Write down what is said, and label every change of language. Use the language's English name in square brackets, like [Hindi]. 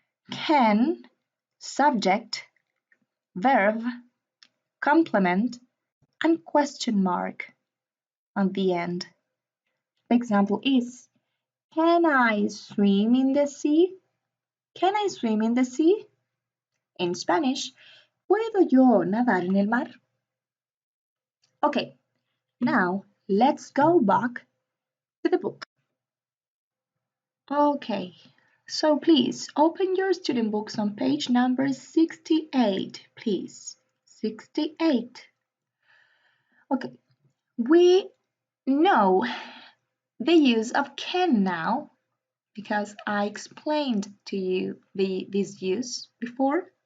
[English] Can, subject, verb, complement, and question mark on the end. The example is, can I swim in the sea? Can I swim in the sea? In Spanish, [Spanish] ¿puedo yo nadar en el mar? [English] Okay, now let's go back to the book. Okay, so please open your student books on page number 68, please. 68. Okay, we know the use of can now because I explained to you this use before.